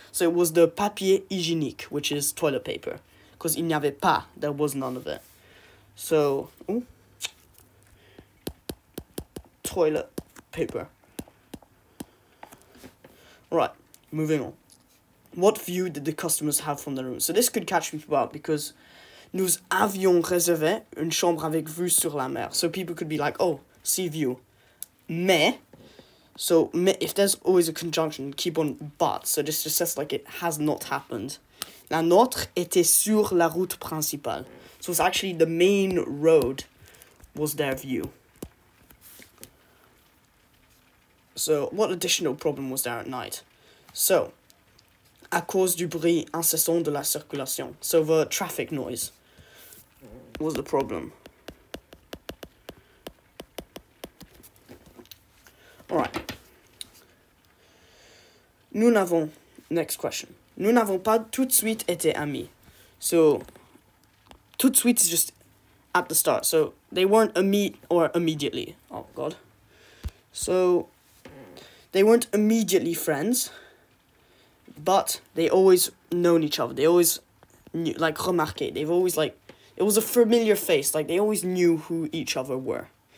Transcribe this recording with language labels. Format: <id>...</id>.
<en>So it was the papier hygiénique, which is toilet paper, because</en> <fr>il n'y avait pas,</fr> <en>there was none of it. So, toilet paper. Right, moving on. What view did the customers have from the room? So this could catch people out because</en> <fr>nous avions réservé une chambre avec vue sur la mer.</fr> <en>So people could be like, oh, sea view. Mais, if there's always a conjunction, keep on but. So this just says like it has not happened.</en> <fr>La nôtre était sur la route principale.</fr> <en>So it's actually the main road was their view. So what additional problem was there at night?</en> <fr>So, à cause du bruit incessant de la circulation.</fr> <en>So the traffic noise was the problem. Alright. Next question.</en> <fr>Nous n'avons pas tout de suite été amis.</fr> <en>So, tout de suite is just at the start. So, they weren't immediately. Oh, God. So, they weren't immediately friends, but they always known each other. They always knew, like, remarqué. They've always, like, it was a familiar face. Like, they always knew who each other were.</en>